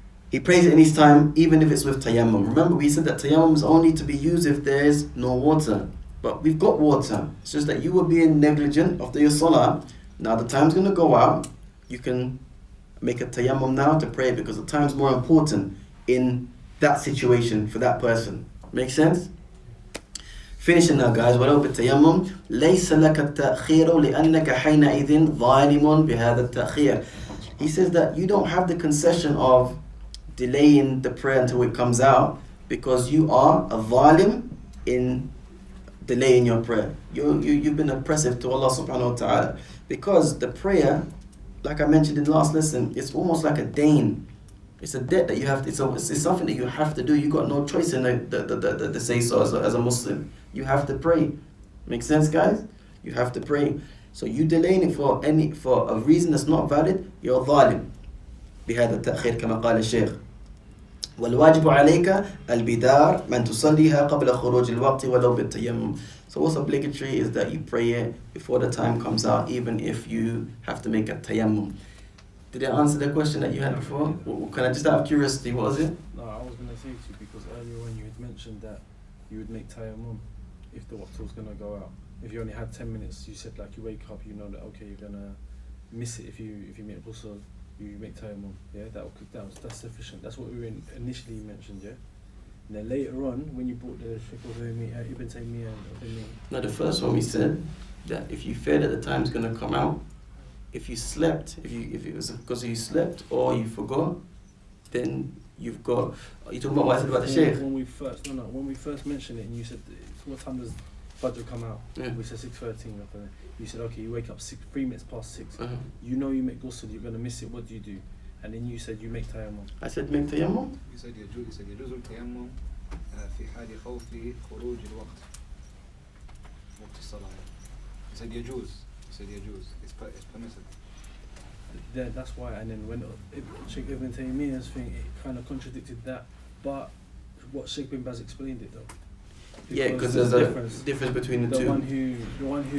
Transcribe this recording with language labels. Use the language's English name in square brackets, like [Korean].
[English] He prays it in his time, even if it's with tayammum. Remember, we said that tayammum is only to be used if there is no water. But we've got water. It's just that you were being negligent after your salah. Now the time's going to go out. You can make a tayammum now to pray because the time's more important in that situation for that person. Make sense? Finishing now, guys. [Arabic] ولو بالتيمم ليس لك التأخير لأنك حينئذ ظالم بهذا التأخير. [English] He says that you don't have the concession of delaying the prayer until it comes out because you are a zalim in delaying your prayer. You've been oppressive to Allah subhanahu wa ta'ala because the prayer, like I mentioned in the last lesson, it's almost like a dain. It's a debt that you have to, it's something that you have to do. You got no choice in the say so as a Muslim. You have to pray. Make sense, guys? You have to pray. So you delaying it for a reason that's not valid, you're zalim. [Arabic] بهذا التأخير كما قال الشيخ. والواجب عليك البدار من تصليها قبل خروج الوقت ولو بالتيمم. [English] So what's obligatory is that you pray it before the time comes out, even if you have to make a tayammum. Did I answer the question that you had before? Can I just out of curiosity, what was it? No, I was going to say to you because earlier on you had mentioned that you would make tayammum if the waqt was going to go out. If you only had 10 minutes, you said like you wake up, you know that okay, you're going to miss it if you make ghusl, you make tayammum. Yeah, that's sufficient. That's what we initially mentioned, yeah? And then later on, when you brought the Shaykh Ibn Taymiyyah and No, the first one we said that if you fear that the time's going to come out, if you slept, if it was because you slept or you forgot, then you've got. Are you talking about what I said about the Shaykh? When we first mentioned it, and you said, "What time does Fajr come out?" Yeah. We said 6:13. You said, "Okay, you wake up 3 minutes past 6. Uh-huh. You know you make ghusl, you're gonna miss it. What do you do?" And then you said you make tayammum. I said make tayammum. You said [Arabic] يجوز التيمم في حال خوف خروج الوقت وقت الصلاة. [English] You said يجوز. It's permissible. Then that's why. And then when Sheikh Ibn Taymiyyah's thing, it kind of contradicted that. But what Sheikh Bin Baz explained it though. Yeah, because there's a difference between the two. The one who's